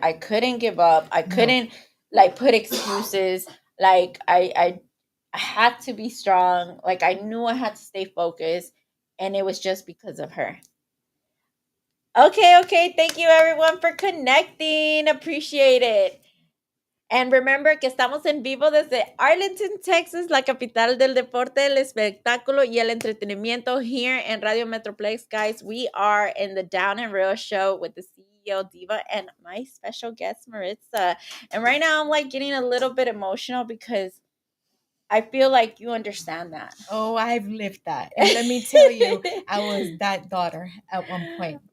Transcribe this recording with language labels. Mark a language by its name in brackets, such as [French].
[English] I couldn't give up. I no. couldn't like put excuses. Like I had to be strong. Like I knew I had to stay focused. And it was just because of her. Okay, okay. Thank you everyone for connecting. Appreciate it. And remember [Spanish] que estamos en vivo desde Arlington, Texas, la capital del deporte, el espectáculo y el entretenimiento [English] here in [Spanish] Radio Metroplex. [English] Guys, we are in the Down and Real show with the CEO Diva and my special guest Maritza. And right now I'm like getting a little bit emotional because I feel like you understand that. Oh, I've lived that. And let me tell you, I was that daughter at one point.